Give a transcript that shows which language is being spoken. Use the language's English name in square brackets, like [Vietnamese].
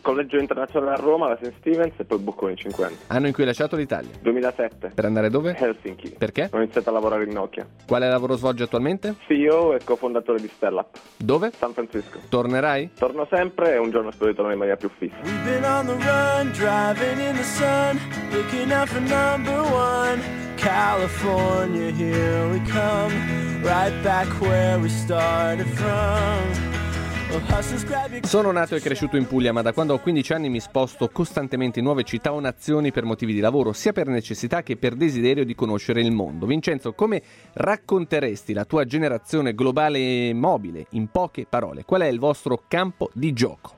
[Italian] Collegio Internazionale a Roma, la St. Stephen's e poi Bocconi 50. Anno in cui hai lasciato l'Italia: 2007. Per andare dove? Helsinki. Perché? Ho iniziato a lavorare in Nokia. Quale lavoro svolge attualmente? CEO e cofondatore di Stellup. Dove? San Francisco. Tornerai? Torno sempre e un giorno spero di tornare in maniera più fissa. [English] We've been on the run, driving in the sun, looking out for number one. California, here we come, right back where we started from. [Italian] Sono nato e cresciuto in Puglia, ma da quando ho 15 anni mi sposto costantemente in nuove città o nazioni per motivi di lavoro, sia per necessità che per desiderio di conoscere il mondo. Vincenzo, come racconteresti la tua generazione globale e mobile in poche parole? Qual è il vostro campo di gioco?